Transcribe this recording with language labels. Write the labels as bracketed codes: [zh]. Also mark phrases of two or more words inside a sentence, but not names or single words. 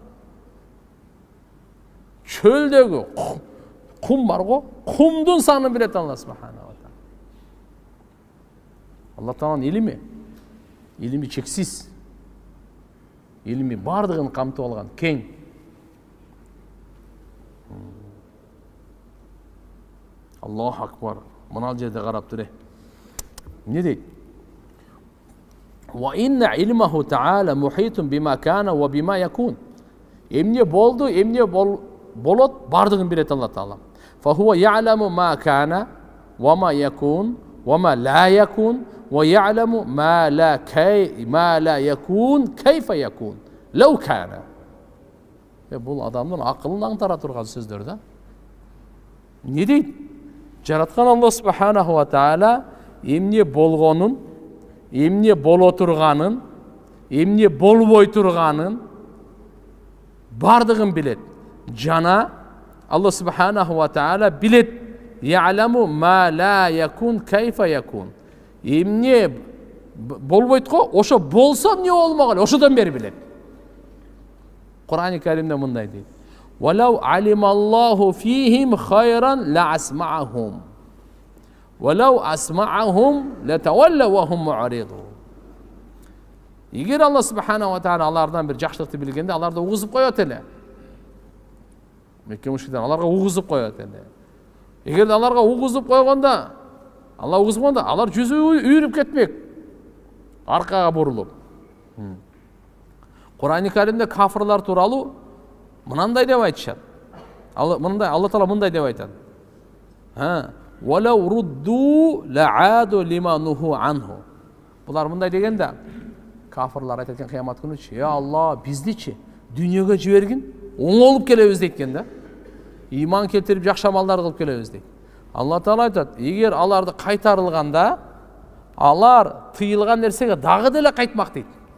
[ky] Çöldөгү кум бар го, кумдун санын билет Алла [ar] سبحانه وتعالى. [ky] Алла Тааланын илими чексиз. Илими бардыгын камтып алган, кең. [ar] الله أكبر. [ky] Мына жерде карап тур. Не дейт? [ar] وإن علمه تعالى محيط بما كان وبما يكون. [ky] Эмне болду, эмне болот, бардыгын билет Алла Таала. [ar] فهو يعلم ما كان وما يكون وما لا يكون ويعلم ما لا يكون كيف يكون لو كان. [ky] Бул адамдын акылын аңтара турган сөздөр да. Не дейт? Жараткан Алла [ar] سبحانه وتعالى [ky] эмне болгонун, эмне боло турганын, эмне болбой турганын бардыгын билет. Жана Алла [ar] سبحانه وتعالى [ky] билет. [ar] يعلم ما لا يكون كيف يكون. [ky] Эмне болбойт го, ошо болсо эмне болмогон, ошодон бери билет. Кур'ан-ы Каримде мындай дейт: [ar] "ولو علم الله فيهم خيرا لأسمعهم. ولو أسمعهم لتولوا وهم معرضون." [ky] Эгер Алла субханаху ва таала алардан бир жакшылыкты билгенде, аларды угузуп коет эле. Мекке мушриктер аларга угузуп коет эле. Эгер аларга угузуп койгондо, Алла угузуп койгондо, алар жүзү үйрүп кетмек. Аркага бурулуп. Кур'ан-ы Каримде кафырлар тууралуу мынандай деп айтышат. Алла Таала мындай деп айтат. [ar] "ولو ردوا لعادوا لما نهوا عنه." [ky] Булар мындай дегенде, кафырлар айтат экен кыямат күнүчү: "Я Алла, биздичи дүйнөгө жибергин, оңолуп келебиз" дейт экен да. Иман келтирип жакшы амалдар кылып келебиз дейт. Алла Таала айтат: "Эгер аларды кайтарылганда, алар тыйылган нерсеге дагы деле кайтмак" дейт.